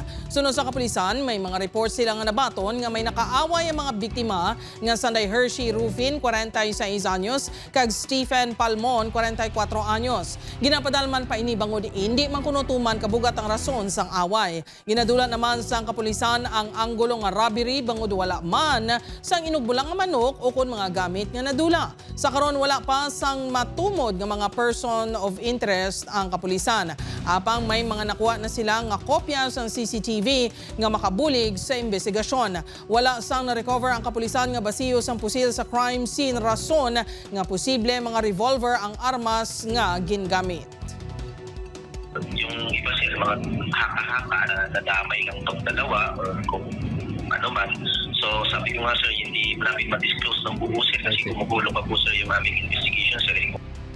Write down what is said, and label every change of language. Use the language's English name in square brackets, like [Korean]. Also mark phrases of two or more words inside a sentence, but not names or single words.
[Hiligaynon] Sunod sa kapulisan, may mga report sila nga nabaton nga may nakaaway ang mga biktima nga sanday Hershey Rufin, 46 anyos, kag Stephen Palmon, 44 anyos. Ginapadalman pa ini bangod hindi man kunutuman kabugat ang rason sang away. Ginadulan naman sang kapulisan ang anggulo nga robbery bangod wala man sang inugbulang nga manok o kun mga gamit nga nadula. Sa karon wala pa sang matumod nga mga [English] person of interest [Hiligaynon] ang kapulisan. Apang may mga nakuha na sila nga kopya sang CCTV nga makabulig sa investigasyon. Wala sang na-recover ang kapulisan nga basiyo sang pusil sa [English] crime scene [Hiligaynon] rason nga posible mga revolver ang armas nga gingamit. [Filipino] Yung iba sila mga haka-haka na nadamay lang itong dalawa or kung ano man. So sabi ko nga sir, hindi namin ma-disclose ng buo sir kasi gumugulo pa po sir yung aming investigation sir.